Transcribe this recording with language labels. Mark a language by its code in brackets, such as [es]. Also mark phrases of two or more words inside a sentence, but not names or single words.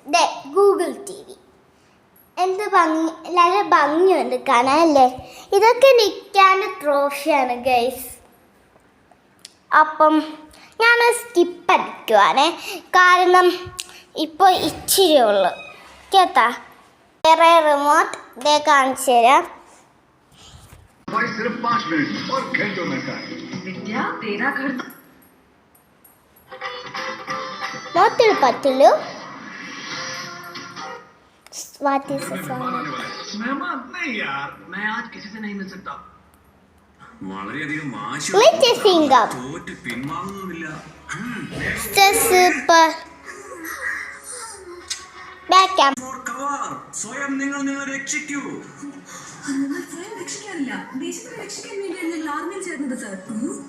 [ml] ഗൂഗിൾ TV. എന്ത് ഭംഗി, നല്ല ഭംഗിയുണ്ട് കാണാൻ അല്ലേ? ഇതൊക്കെ നിൽക്കാൻ്റെ ട്രോഫിയാണ് ഗൈസ്. അപ്പം ഞാൻ സ്കിപ്പ് അടിക്കുവാണേ, കാരണം ഇപ്പോൾ ഇച്ചിരി ഉള്ളു കേട്ടാ. വേറെ റിമോട്ട് കാണിച്ചു തരാം. मोतिल पतिलु [en] what is the song? [hi] मेहमान नहीं यार, मैं आज किसी से नहीं मिल सकता. [ml] വളരെയധികം തോറ്റ് പിന്മാറുന്നുമില്ല. [en] super back [ml] സ്വയം നിങ്ങൾ രക്ഷിക്കൂ. സ്വയം രക്ഷിക്കാനില്ല, ദേശത്തെ രക്ഷിക്കാൻ വേണ്ടിയാണ് ഞങ്ങൾ ആർമിയിൽ ചേർന്നത് സർ.